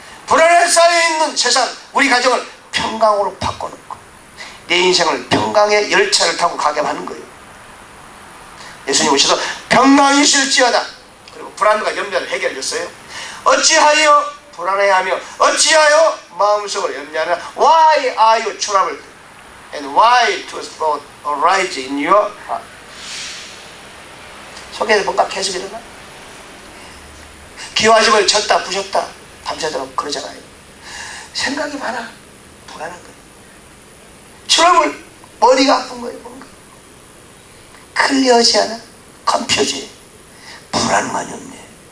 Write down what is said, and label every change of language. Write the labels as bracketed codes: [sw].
[ko] 불안에 쌓여있는 세상, 우리 가정을 평강으로 바꿔놓고 내 인생을 평강의 열차를 타고 가게 하는 거예요. 예수님 오셔서 평강이 있을지어다. 그리고 불안과 염려를 해결했어요. 어찌하여 불안해하며 어찌하여 마음속으로 염려하냐. [en] Why are you troubled? And why do thoughts arise in your heart? [ko] 속에서 뭔가 계속 일어나. 기와집을 쳤다 부셨다 밤새도록 그러잖아요. 생각이 많아. 불안한 거예요. 트러블, 머리가 아픈 거예요. 뭔가 클리어하지 않아. 컨퓨즈해. 불안감이 없네.